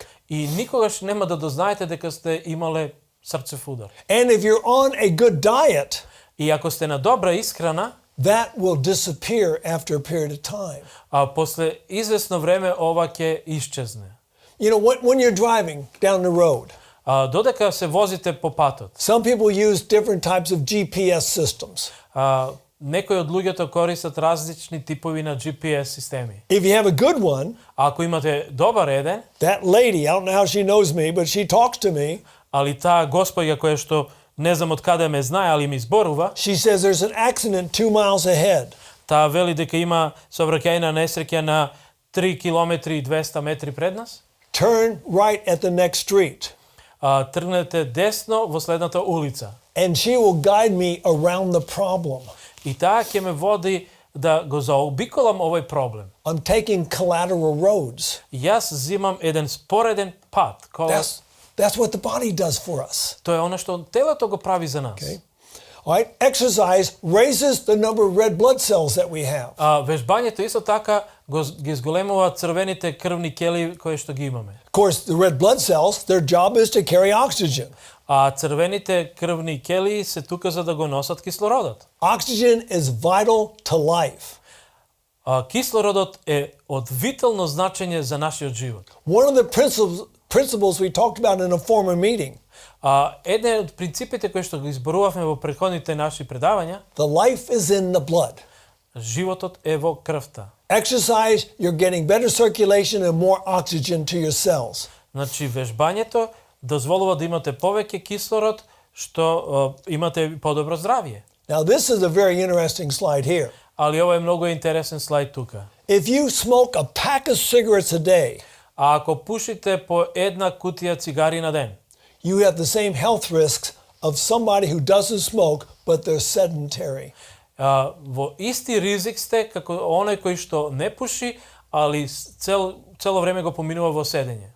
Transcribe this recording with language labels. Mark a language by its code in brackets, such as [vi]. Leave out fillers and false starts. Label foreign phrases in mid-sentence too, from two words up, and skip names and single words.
[mk] И никогаш нема да дознаете дека сте имале срцев удар. [en] And if you're on a good diet, [mk] И ако сте на добра исхрана, [en] that will disappear after a period of time. [mk] после известно време ова ќе исчезне. [en] You know, when you're driving down the road, [mk] Додека се возите по патот, [en] some people use different types of GPS systems. [mk] некои од луѓето користат различни типови на GPS системи. [en] If you have a good one, [mk] Ако имате добар еден, [en] that lady, I don't know how she knows me, but she talks to me. [mk] али таа госпоѓа која што не знам од каде ме знае, али ми зборува, [en] She says there's an accident 2 miles ahead. [mk] таа вели дека има сообраќајна несреќа на 3 километри и 200 метри пред нас. [en] Turn right at the next street. [mk] Тргнете десно во следната улица. [en] And she will guide me around the problem. [mk] И таа ќе ме води да го заобиколам овој проблем. [en] I'm taking collateral roads. [mk] Јас зимам еден спореден пат. [en] That's what the body does for us. [mk] Тоа е она што телото го прави за нас. [en] Okay. All right. Exercise raises the number of red blood cells that we have. [mk] Вежбањето исто така ги зголемува црвените крвни келии кои што ги имаме. [en] Of course, the red blood cells, their job is to carry oxygen. [mk] Црвените крвни келии се тука за да го носат кислородот. [en] Oxygen is vital to life. [mk] Кислородот е од витално значење за нашиот живот. [en] One of the principles we talked about in a former meeting. [mk] Еден од принципите кои што ги изборувавме во претходните наши предавања, [en] The life is in the blood. [mk] животот е во крвта. [en] Exercise, you're getting better circulation and more oxygen to your cells. [mk] Значи вежбањето дозволува да имате повеќе кислород, што имате подобро здравје. [en] Now this is a very interesting slide here. [mk] Али ова е многу интересен слайд тука. [en] If you smoke a pack of cigarettes a day, [mk] ако пушите по една кутија цигари на ден, [en] you have the same health risks of somebody who doesn't smoke but they're sedentary. [mk] Во исти ризик сте како оној кој што не пуши, али цело време го поминува во седење.